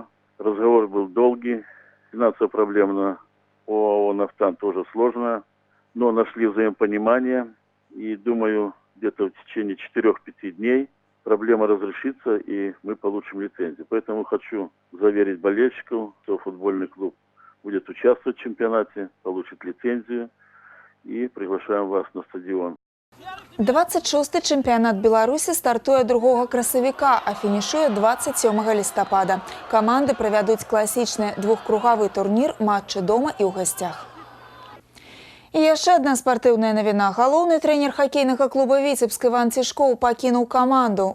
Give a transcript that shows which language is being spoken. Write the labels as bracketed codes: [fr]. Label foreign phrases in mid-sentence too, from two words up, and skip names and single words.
[ru] Разговор был долгий, финансовая проблема на ОАО «Нафтан» тоже сложная, но нашли взаимопонимание, и думаю, где-то в течение 4-5 дней проблема разрешится, и мы получим лицензию. Поэтому хочу заверить болельщиков, что футбольный клуб будет участвовать в чемпионате, получит лицензию, и приглашаем вас на стадион. [be] 26-й чэмпіянат Беларусі стартуе 2 красавіка, а фінішуе 27 лістапада. Каманды правядуць класічны двухкругавы турнір, матчы дома і ў гасцях. І яшчэ адна спартыўная навіна. Галоўны трэнер хакейнага клуба «Віцебск» Іван Цішкоў пакінуў каманду.